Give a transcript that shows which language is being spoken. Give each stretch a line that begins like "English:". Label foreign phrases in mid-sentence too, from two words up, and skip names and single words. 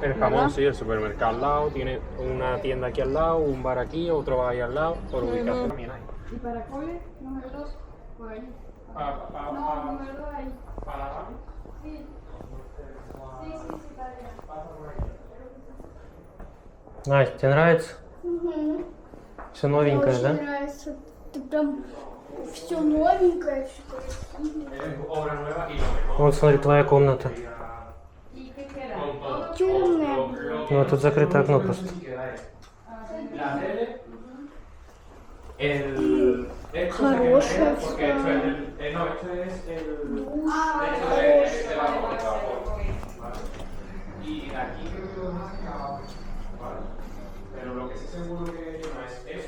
Spanish: El jamón, ¿verdad? sí, el supermercado al lado, tiene una tienda aquí al lado, un bar aquí, otro bar ahí al lado, por ubicación también hay. ¿Y para cole? Número 2, por ahí. Para No, número 2 ahí. para Sí. Sí, para allá.
Russian: Настя, тебе нравится? Угу. Все Мне новенькое, очень да? нравится. Ты прям все новенькое, все красивое.
Spanish: Es obra nueva y lo mejor.
Russian: Вот смотри, твоя комната.
Spanish: ¿Y qué queda? Con todo.
Russian: Темное. Ну, тут закрытое окно просто.
Spanish: La tele, el... Esto
Russian: Хорошая
Spanish: se queda porque esto está. es el... no, esto es el... Esto de vapor, de vapor. ¿Vale? Y de aquí creo que lo dejan acabado, ¿vale? Pero lo que sí seguro que no es